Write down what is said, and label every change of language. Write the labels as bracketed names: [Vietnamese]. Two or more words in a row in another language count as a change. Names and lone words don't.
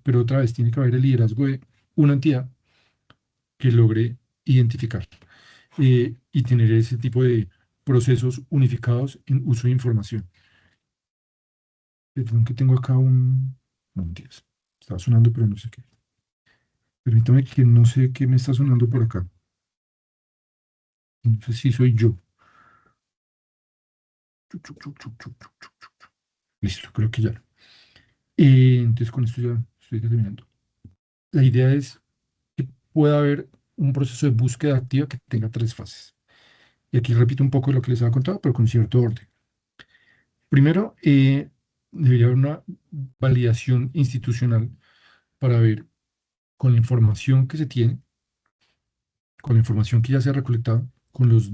[Spanish] Pero otra vez tiene que haber el liderazgo de una entidad que logre identificar y tener ese tipo de procesos unificados en uso de información. Perdón que tengo acá un... No, mentiras. Estaba sonando, pero no sé qué. Permítame que no sé qué me está sonando por acá. No sé si soy yo. Chuc, chuc, chuc, chuc, chuc, chuc, chuc, chuc. Listo, creo que ya. Entonces con esto ya estoy terminando. La idea es que pueda haber un proceso de búsqueda activa que tenga tres fases. Y aquí repito un poco lo que les había contado, pero con cierto orden. Primero, debería haber una validación institucional para ver con la información que se tiene, con la información que ya se ha recolectado, con los